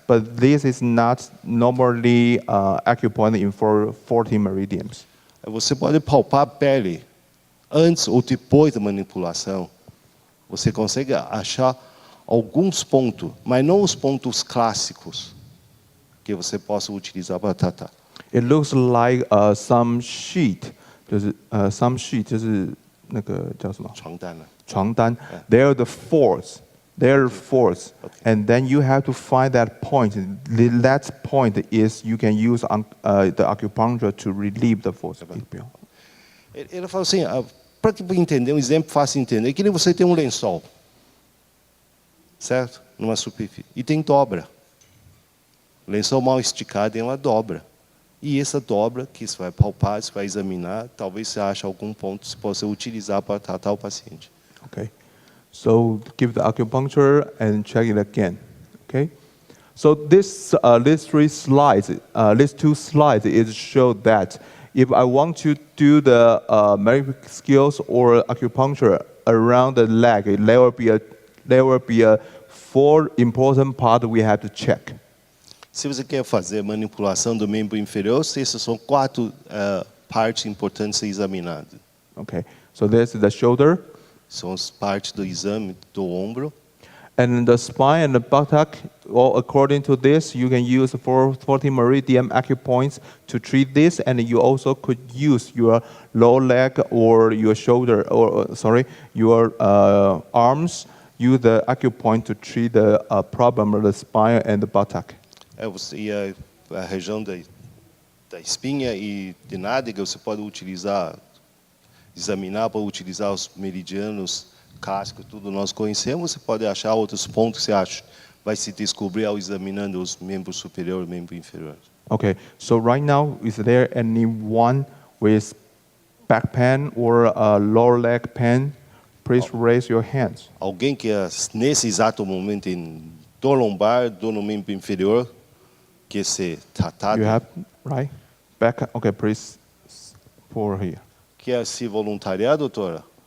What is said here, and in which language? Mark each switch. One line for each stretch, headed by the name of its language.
English: But this is not normally acupoint in 40 meridians.
Portuguese: Você pode palpar a pele antes ou depois da manipulação. Você consegue achar alguns pontos, mas não os pontos clássicos que você possa utilizar para tratar.
English: It looks like some sheet,
Chinese: 就是那个叫什么？床单呢？
English: 床单。They're the folds. They're folds. And then you have to find that point. That point is you can use the acupuncture to relieve the folds.
Portuguese: Ele falou assim, para entender, um exemplo fácil de entender, é que nem você tem um lençol, certo? Numa superfície. E tem dobra. O lençol mal esticado tem uma dobra. E essa dobra que você vai palpar, você vai examinar, talvez você ache algum ponto que você possa utilizar para tratar o paciente.
English: Okay. So give the acupuncture and check it again. Okay. So these two slides is show that if I want to do the medical skills or acupuncture around the leg, there will be a 4 important part we have to check.
Portuguese: Se você quer fazer manipulação do membro inferior, essas são 4 partes importantes a ser examinadas.
English: Okay. So this is the shoulder.
Portuguese: São as partes do exame do ombro.
English: And the spine and the buttock, well, according to this, you can use 40 meridian acupoints to treat this, and you also could use your lower leg or your shoulder, your arms, use the acupoint to treat the problem of the spine and the buttock.
Portuguese: E a região da espinha e de nádega, você pode examinar para utilizar os meridianos, casco, tudo nós conhecemos. Você pode achar outros pontos que você acha vai se descobrir ao examinando os membros superior e membro inferior.
English: Okay, so right now, is there anyone with back pain or lower leg pain? Please raise your hands.
Portuguese: Alguém que nesse exato momento tem dor lombar, dor no membro inferior, que ser tratado,
English: You have, right? Back, okay, please pour here.
Portuguese: quer se voluntariar, doutora?